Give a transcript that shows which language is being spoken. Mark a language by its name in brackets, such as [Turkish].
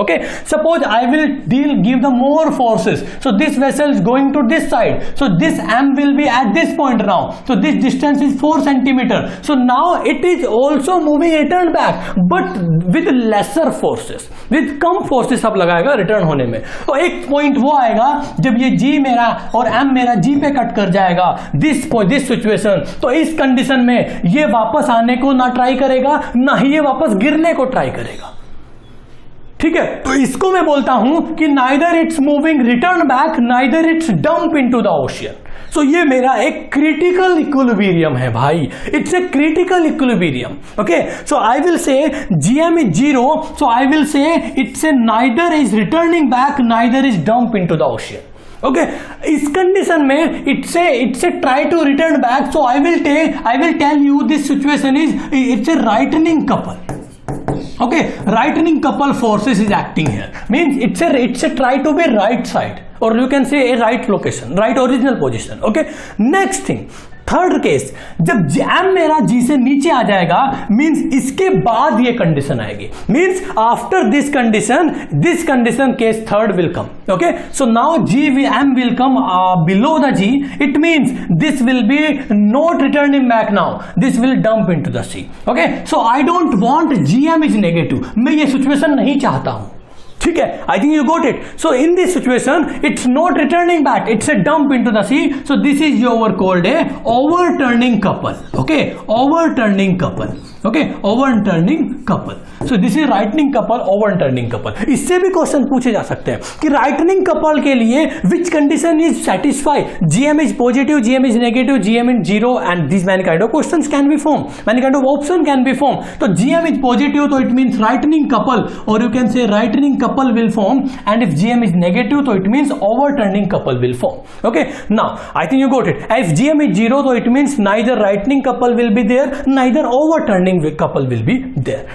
[English] Okay, suppose I will give the more forces, so this vessel is going to this side, so this M will be at this point now, so this distance is 4 centimeter, so now it is also moving return back but with lesser forces, with [Hindi] come forces अब लगाएगा return होने में. तो एक point वो आएगा जब ये G मेरा और M मेरा G पे कट कर जाएगा, this सिचुएशन, तो इस कंडीशन में ये वापस आने को ना ट्राई करेगा, ना ही ये वापस गिरने को ट्राई करेगा. ठीक है, तो इसको मैं बोलता हूं कि [English] Neither it's moving return back, neither it's dump into the ocean. [Hindi] सो ये मेरा एक क्रिटिकल इक्विलिब्रियम है भाई, [English] It's a critical equilibrium. Okay, so I will say GM is 0, so I will say it's a neither is returning back, neither is dump into the ocean. Okay इस condition में it's a try to return back. So I will tell you this situation is it's a rightening couple. Okay, rightening couple forces is acting here. Means it's a try to be right side, or you can say a right location, right original position. [Hindi] Okay, next thing, third case, जब M मेरा जी से नीचे आ जाएगा means इसके बाद ये condition आएगी. [English] Means after this condition case third will come. Okay, so now G M will come below the G. It means this will be not returning back now, this will dump into the sea. Okay, so I don't want G M is negative. [Hindi] मैं ये situation नहीं चाहता हूं. [English] ठीक है, I think you got it. So in this situation it's not returning back, it's a dump into the sea. So this is your called a overturning couple. Okay, overturning couple. Okay, overturning couple. So this is rightening couple, overturning couple. [Hindi] इससे भी question पूछे जा सकते हैं कि राइटनिंग couple के लिए [English] Which condition is satisfy. GM is positive, GM is negative, GM is zero, and this many kind of questions can be form, many kind of option can be form. तो GM is positive तो it means rightening couple, और you can say rightening couple will form, and if GM is negative so it means overturning couple will form. Okay, now I think you got it. If GM is 0 so it means neither rightening couple will be there, neither overturning couple will be there.